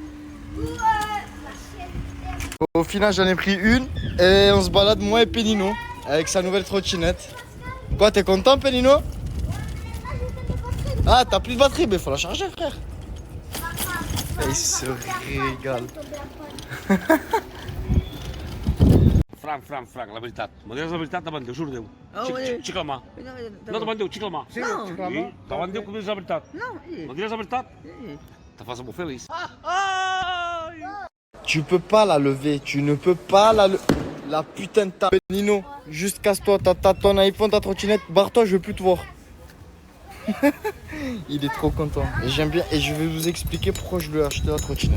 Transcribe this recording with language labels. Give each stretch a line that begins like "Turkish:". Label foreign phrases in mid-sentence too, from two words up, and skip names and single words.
French: Au final, j'en ai pris une et on se balade, moi et Pénino, avec sa nouvelle trottinette. Quoi, t'es content, Pénino? Ah, t'as plus de batterie, mais faut la charger, frère. Et il se régale.
Catalan: Franc, la veritat. Me dius la veritat davant Déu, juro Déu. Xica-la mà. No, davant Déu, xica la mà. Sí, xica la mà. Davant Déu que me dius la veritat. No, sí. Me dius la veritat? Sí. Te fas molt feliç.
French: Tu peux pas la lever, tu ne peux pas la lever. La putain de ta... Nino, juste casse-toi, t'as ton iPhone, ta trottinette, barre-toi, je veux plus te voir. Il est trop content. Et j'aime bien. Et je vais vous expliquer pourquoi je lui ai acheté la trottinette.